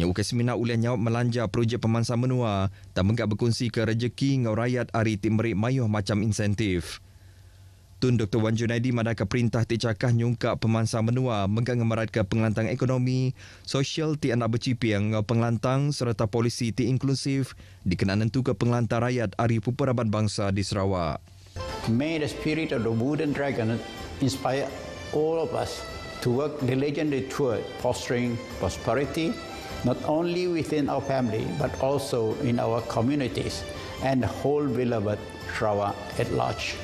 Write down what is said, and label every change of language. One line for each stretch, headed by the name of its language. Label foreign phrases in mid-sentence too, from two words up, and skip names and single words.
Iban: Nyau ke semina ulian nyawab melanja projek pemansa menua tak menggak berkongsi ke rejeki ngau rakyat hari timrik mayuh macam insentif. Tun Dr. Wan Junaidi madah ke perintah cakah nyungkap pemansa menua menggak ngemerat ke pengelantang ekonomi, sosial ti anak bercipiang ngau pengelantang serta polisi ti inklusif dikenal nentu ke pengelantang rakyat hari Pupur Raban Bangsa di Sarawak.
English: May the spirit of the wooden dragon inspire all of us to work diligently toward fostering prosperity not only within our family but also in our communities and the whole beloved Sarawak at large.